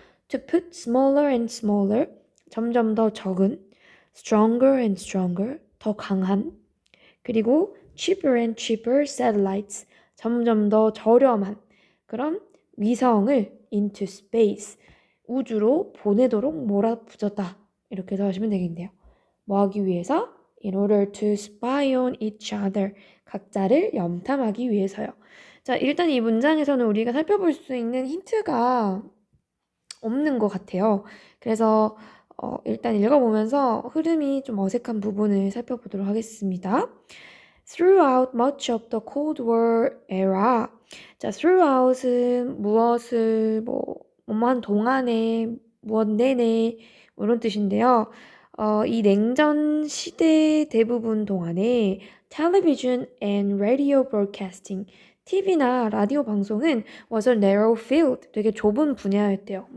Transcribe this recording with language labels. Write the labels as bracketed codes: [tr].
[en] To put smaller and smaller, [ko] 점점 더 적은, [en] stronger and stronger, [ko] 더 강한, 그리고 [en] cheaper and cheaper satellites, [ko] 점점 더 저렴한 그런 위성을 [en] into space, [ko] 우주로 보내도록 몰아붙였다. 이렇게 해석하시면 되겠네요. 뭐 하기 위해서? [en] In order to spy on each other, [ko] 각자를 염탐하기 위해서요. 자, 일단 이 문장에서는 우리가 살펴볼 수 있는 힌트가 없는 것 같아요. 그래서 일단 읽어보면서 흐름이 좀 어색한 부분을 살펴보도록 하겠습니다. [en] Throughout much of the Cold War era. [ko] 자, throughout은 무엇을 뭐한 동안에 무엇 내내 뭐 이런 뜻인데요. 이 냉전 시대 대부분 동안에 [en] television and radio broadcasting, [ko] TV나 라디오 방송은 [en] was a narrow field, [ko] 되게 좁은 분야였대요.